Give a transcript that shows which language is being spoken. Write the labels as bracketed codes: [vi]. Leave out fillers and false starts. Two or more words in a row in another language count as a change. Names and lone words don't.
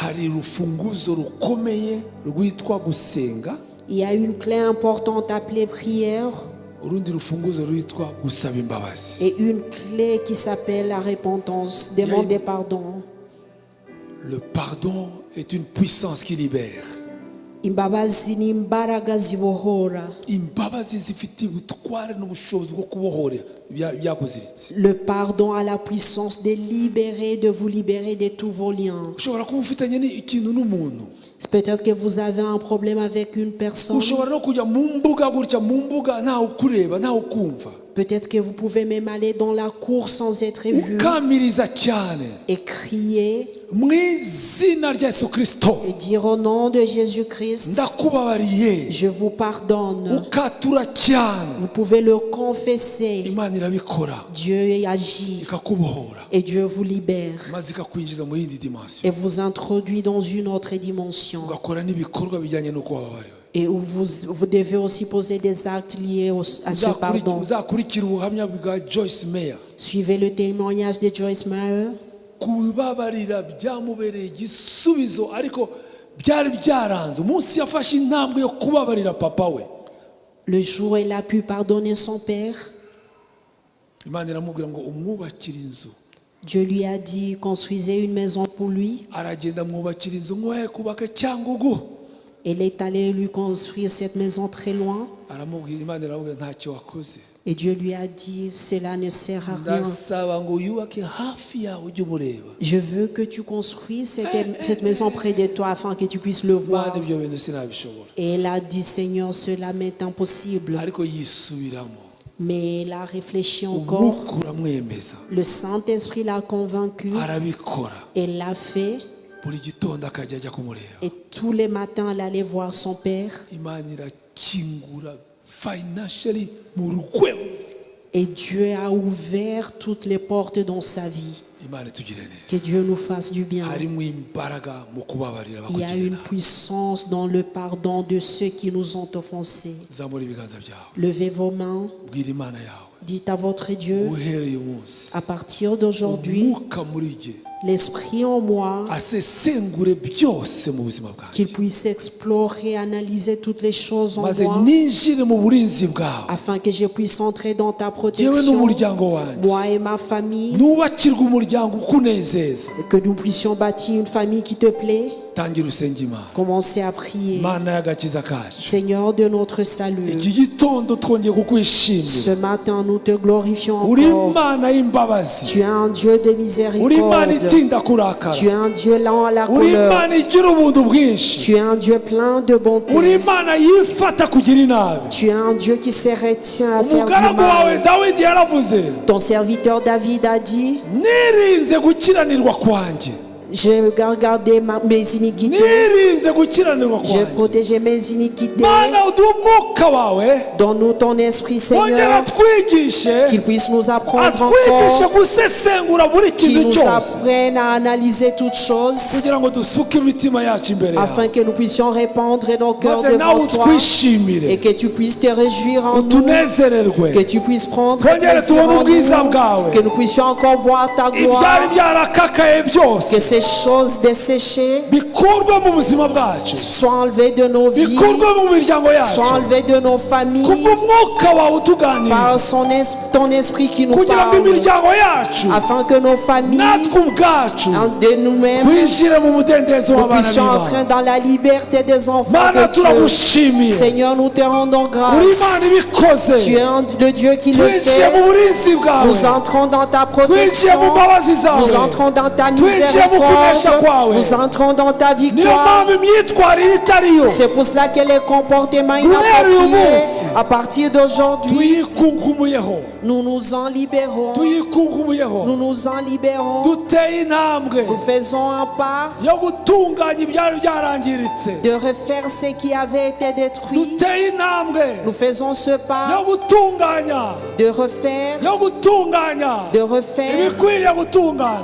[fr] Il y a une clé importante appelée prière. Et une clé qui s'appelle la repentance, demander pardon. Le pardon est une puissance qui libère. [rw] Imbabazi ni imbaraga zibohora. Imbabazi zifite ubutware n'ubushobozi bwo kubohora byakuziritse. [fr] Le pardon a la puissance de libérer, de vous libérer de tous vos liens. [rw] Ushobora kuba ufitanye ikintu n'umuntu. [fr] Peut-être que vous avez un problème avec une personne. [rw] Ushobora no kujya mu mbuga gutya mu mbuga ntawe ukureba ntawe ukumva. [fr] Peut-être que vous pouvez même aller dans la cour sans être vu [rw] Ukamiriza cyane. [fr] et crier [rw] Mu izina rya Yesu Kristo. [fr] et dire au nom de Jésus-Christ, [rw] Ndakubabariye. [fr] je vous pardonne. [rw] Ukatura cyane. [fr] Vous pouvez le confesser. [rw] Imana irabikora. [fr] Dieu agit [rw] Ikakubohora. [fr] et Dieu vous libère [rw] Maze ikakwinjiza mu yindi dimension. [fr] et vous introduit dans une autre dimension. [rw] Ugakora n'ibikorwa bijyanye no kubabariwe. [fr] Et où vous devez aussi poser des actes liés à ce pardon. [rw] Uzakurikira ubuhamya bwa Joyce Meyer. [fr] Suivez le témoignage de Joyce Meyer. [rw] Kubabarira byamubereye igisubizo ariko byari byaranze. Umunsi yafashe intambwe yo kubabarira papa we. [fr] Le jour où il a pu pardonner son père, [rw] Imana iramubwira ngo umwubakire inzu. [fr] Dieu lui a dit, construisez une maison pour lui. [rw] Aragenda mwubakira inzu ngo he kubaka Cyangugu. [fr] Il est allé lui construire cette maison très loin. [rw] Aramubwira Imana iramubwira ntacyo wakoze. [fr] Et Dieu lui a dit, cela ne sert à rien. [rw] Ndasaba ngo yubake hafi yawe ujye umureba. [fr] Je veux que tu construises cette maison près de toi afin que tu puisses le voir. [rw] Imana ibyo bintu sinabishobora. [fr] Et il a dit, Seigneur, cela m'est impossible. [rw] Ariko yisubiramo. [fr] Mais il a réfléchi encore. [rw] Umwuka uramwemeza. [fr] Le Saint-Esprit l'a convaincu. [rw] Arabikora. [fr] Et l'a fait. [rw] Buri gitondo akajya ajya kumureba. [fr] Et tous les matins, il allait voir son père. [rw] Imana irakingura financially mu rwego. [fr] Et Dieu a ouvert toutes les portes dans sa vie. [rw] Imana itugire [fr] Que [rw] neza. [fr] Dieu nous fasse du bien. [rw] Harimo imbaraga mu kubabarira [fr] Il y a [rw] abakugirira [fr] une [rw] nabi. [fr] puissance dans le pardon de ceux qui nous ont offensés. [rw] Zamura ibiganza byawe. [fr] Levez vos mains. [rw] Bwira Imana yawe. [fr] Dites à votre Dieu, [rw] Uhereye umunsi. [fr] à partir d'aujourd'hui, [rw] Umwuka muri jye [fr] l'Esprit en moi, [rw] asesengure byose mu buzima bwanjye. [fr] qu'il puisse explorer, analyser toutes les choses en [rw] Maze [fr] moi, [rw] ninjire mu burinzi bwawe. [fr] afin que je puisse entrer dans ta [rw] Yewe [fr] protection, [rw] n'umuryango wanjye. [fr] moi et ma famille, [rw] Nubakirwe umuryango ukunezeza. [fr] et que nous puissions bâtir une famille qui te plaît. [rw] Tangira usenge Imana. [fr] Commencez à prier. [rw] Mana y'agakiza kacu. [fr] Seigneur de notre salut, [rw] Iki gitondo twongeye kukwishimira. [fr] ce matin nous te glorifions [rw] Uri [fr] encore. [rw] Imana y'imbabazi. [fr] Tu es un Dieu de [rw] Uri Imana [fr] miséricorde. [rw] itinda kurakara. [fr] Tu es un Dieu lent à la [rw] Uri [fr] colère. [rw] Imana igira ubuntu bwinshi. [fr] Tu es un Dieu plein de [rw] Uri [fr] bonté. [rw] Imana yifata kugira inabi. [fr] Tu es un Dieu qui se retient à faire du [rw] Umugaragu wawe [fr] mal. [rw] Dawidi yaravuze, [fr] Ton serviteur David a dit, [rw] nirinze gukiranirwa kwanjye. [fr] j'ai regardé mes iniquités, [rw] Nirinze gukiranirwa [fr] j'ai [rw] kwanjye. [fr] protégé mes iniquités. [rw] Mana uduhe umwuka wawe. [fr] Donne-nous ton esprit, [rw] Wongera [fr] Seigneur, [rw] atwigishe. [fr] qu'il puisse nous apprendre [rw] Atwigishe [fr] encore, [rw] gusesengura buri [fr] qu'il [rw] kintu [fr] nous [rw] cyose. [fr] apprenne à analyser toutes choses, [rw] Kugira ngo dusuke imitima yacu imbere [fr] afin [rw] yawe. [fr] que nous puissions répandre nos cœurs [rw] Maze nawe [fr] devant toi, [rw] utwishimire. [fr] et que tu puisses te réjouir en nous, [rw] Utunezererwe. [fr] que tu puisses prendre [rw] Twongere [fr] plaisir [rw] tubone [fr] en [rw] ubwiza [fr] nous, [rw] bwawe. [fr] que nous puissions encore voir ta [rw] Ibyari [fr] gloire, [rw] byarakakaye byose [fr] que ces choses desséchées [rw] bikurwe mu buzima bwacu. [fr] soient enlevées de nos vies, [rw] Bikurwe mu miryango [fr] soient [rw] yacu. [fr] enlevées de nos familles, [rw] Kubw'umwuka wawe utuganiriza. [fr] par ton esprit qui nous [rw] Kugira ngo [fr] parle, [rw] imiryango yacu [fr] afin que nos familles, [rw] natwe ubwacu [fr] de nous-mêmes, [rw] twinjire mu mudendezo [fr] nous [rw] w'abana [fr] puissions entrer [rw] b'Imana. [fr] dans la liberté des enfants [rw] Mana [fr] de Dieu. [rw] turagushimiye. [fr] Seigneur, nous te rendons [rw] Uri [fr] grâce. [rw] Imana ibikoze. [fr] Tu es le Dieu qui le [rw] Twinjiye mu [fr] fait. [rw] burinzi bwawe. [fr] Nous entrons dans ta [rw] Twinjiye [fr] protection. [rw] mu mbabazi zawe. [fr] Nous entrons dans ta [rw] Twinjiye mu kunesha [fr] miséricorde. [rw] kwawe. [fr] Nous entrons dans ta [rw] Niyo [fr] victoire. [rw] mpamvu imyitwarire itariyo [fr] C'est pour cela que les comportements [rw] Guhera uyu [fr] inappropriés, [rw] munsi, [fr] à partir d'aujourd'hui, [rw] tuyikungumuyeho. [fr] nous nous en libérons. [rw] Tuyikungumuyeho. [fr] Nous nous en libérons. [rw] Duteye intambwe [fr] Nous faisons un pas [rw] yo gutunganya ibyari byarangiritse. [fr] de refaire ce qui avait été détruit. [rw] Duteye intambwe [fr] Nous faisons ce [rw] yo [fr] pas [rw] gutunganya [fr] de refaire, [rw] ibikwiriye gutunganya.